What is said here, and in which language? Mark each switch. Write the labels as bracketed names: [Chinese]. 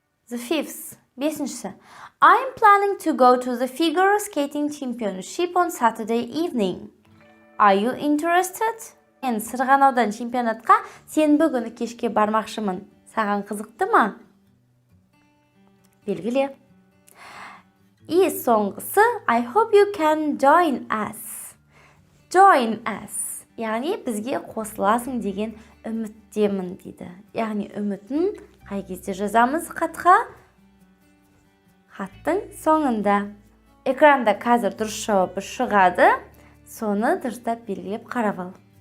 [English] The fifth, [Kazakh] бесіншісі. [English] I'm planning to go to the figure skating championship on Saturday evening. Are you interested? [Kazakh] Мен сырғанаудан чемпионатқа сенбі күні кешке бармақшымын. Саған қызықты ма? Белгіле. И соңғысы, [English] I hope you can join us. Join us. [Kazakh] Яғни бізге қосыласың деген үміттемін дейді. Яғни үмітін қай кезде жазамыз хатқа? Хаттың соңында. Экранда қазір дұрыс жауабы шығады. Соны дұрыстап белгілеп қарап ал.